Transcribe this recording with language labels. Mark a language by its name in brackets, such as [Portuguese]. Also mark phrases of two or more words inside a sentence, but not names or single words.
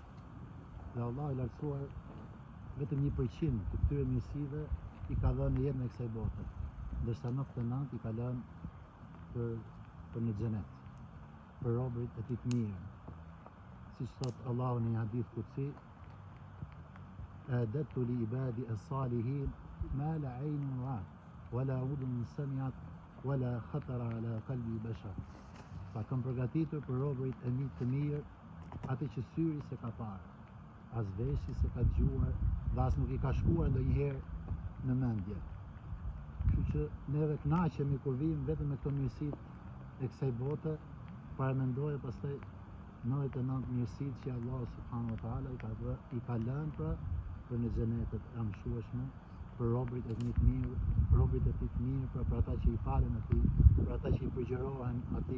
[Albanian] Dhe Allahu i lartësuar vetëm 1% të këtyre mirësive i ka dhënë në jetën e kësaj bote, ndërsa 99% i ka lënë për në xhenet, për robërit e tij të mirë. Siç thot Allahu në një [Arabic] حديث قدسي: "أعددت لعبادي الصالحين ما لا عين رأت ولا أذن سمعت ولا خطر على قلب بشر." [Albanian] Pa kam përgatitur për robërit e mi të mirë atë që syri se ka parë, as veshi se ka dëgjuar dhe as nuk i ka shkuar ndonjëherë në mendje. Kështu që neve kënaqemi kur vijmë vetëm me këto mirësitë e kësaj bote, para mendoje pastaj 99 mirësitë që Allah [Arabic] سبحانه وتعالى [Albanian] i ka lënë për në xhenetet e mshueshme, për robërit e tij të mirë, robërit e tij të mirë, për ata që i falen atij, për ata që i përgjërohen atij.